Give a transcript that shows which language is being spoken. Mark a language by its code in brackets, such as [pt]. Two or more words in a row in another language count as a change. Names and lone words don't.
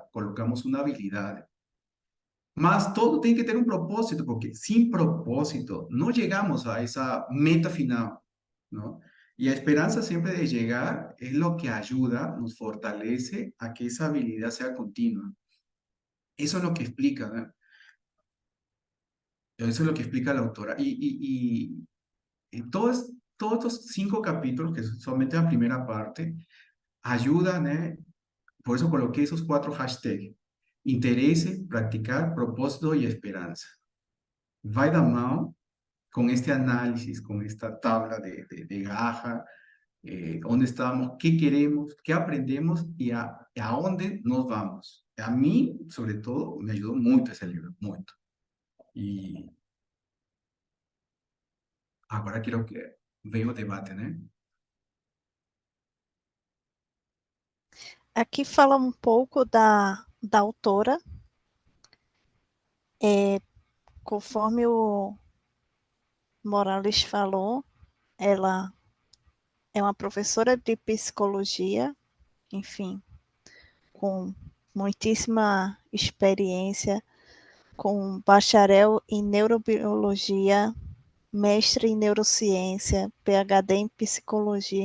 [es] Colocamos una habilidad. Mas todo tiene que tener un propósito, porque sin propósito no llegamos a esa meta final, ¿no? Y la esperanza siempre de llegar es lo que ayuda, nos fortalece a que esa habilidad sea continua. Eso es lo que explica, ¿no? Eso es lo que explica la autora. Y todo es [pt] todos os 5 capítulos, que somente a primeira parte, ajuda, né? [es] Por eso coloqué esos 4 hashtags. [pt] Interesse, praticar, [es] propósito y esperanza. Va de mano con este análisis, con esta tabla de Gaja, dónde estamos, qué queremos, qué aprendemos y a dónde nos vamos. A mí, sobre todo, me ayudó mucho ese libro, mucho. Y ahora quiero que vea [pt] o debate, né? Aqui fala um pouco da autora, conforme o Morales falou, ela é uma professora de psicologia, enfim, com muitíssima experiência, com bacharel em neurobiologia, mestre em neurociência, PhD em psicologia.